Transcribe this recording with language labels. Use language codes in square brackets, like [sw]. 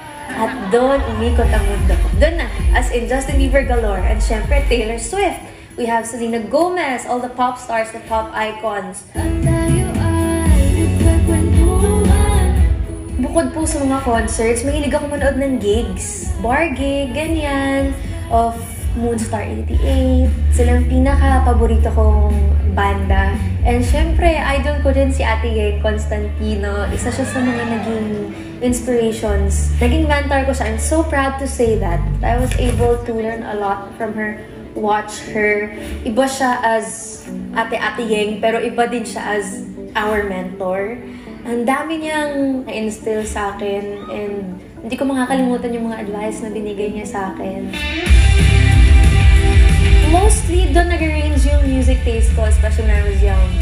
[tl] At doon, umikot ang mundo ko. [en] Doon na, as in Justin Bieber galore. And syempre, Taylor Swift. We have Selena Gomez, all the pop stars, the pop icons. [tl] Bukod po sa mga concerts, mahilig ako manood ng gigs. [en] Bar gig, ganyan. Of Moonstar 88. [tl] Silang pinaka-paborito kong banda. And syempre, idol ko din si Ate Yeng Constantino. Isa siya sa mga naging inspirations. Naging mentor ko siya. [en] I'm so proud to say that. I was able to learn a lot from her. Watch her. [tl] Iba siya as Ate Yeng, pero iba din siya as our mentor. Ang dami niyang na-instill sa akin, and hindi ko makakalimutan yung mga advice na binigay niya sa akin. [en] Mostly, [tl] doon nag-arrange yung [en] music taste ko, especially when I was young.